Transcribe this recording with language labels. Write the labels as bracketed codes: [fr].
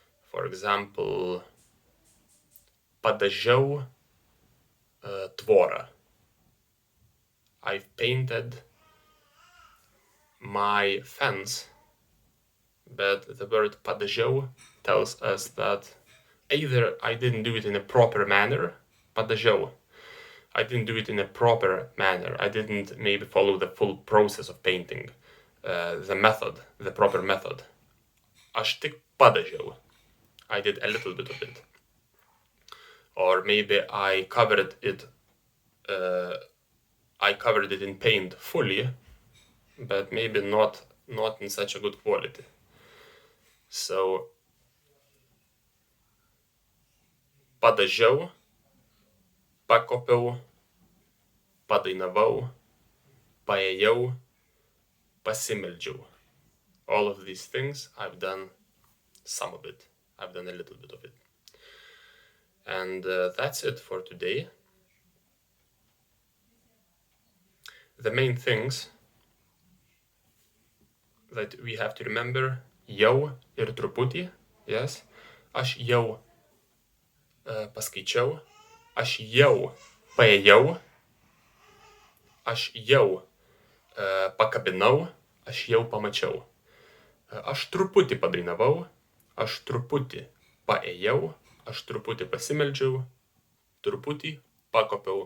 [en] For example, [lt] padažiau tvorą. [en] I've painted my fence, but the word padažiau tells us that either I didn't do it in a proper manner, padažiau. I didn't do it in a proper manner. I didn't maybe follow the full process of painting, the proper method. [lt] Aš tik padažiau. [en] I did a little bit of it. Or maybe I covered it in paint fully, but maybe not in such a good quality. So, padažiau, pakopiau, padainavau, paėjau, pasimeldžiau. All of these things, I've done some of it. I've done a little bit of it. And that's it for today. The main things that we have to remember, [lt] jau ir truputį, [en] yes? [lt] Aš jau paskaičiau, aš jau paėjau, aš jau pakabinau, aš jau pamačiau. Aš truputį padainavau, aš truputį paėjau, aš truputį pasimeldžiau, truputį pakopiau, [en] and so on. So thanks for your attention.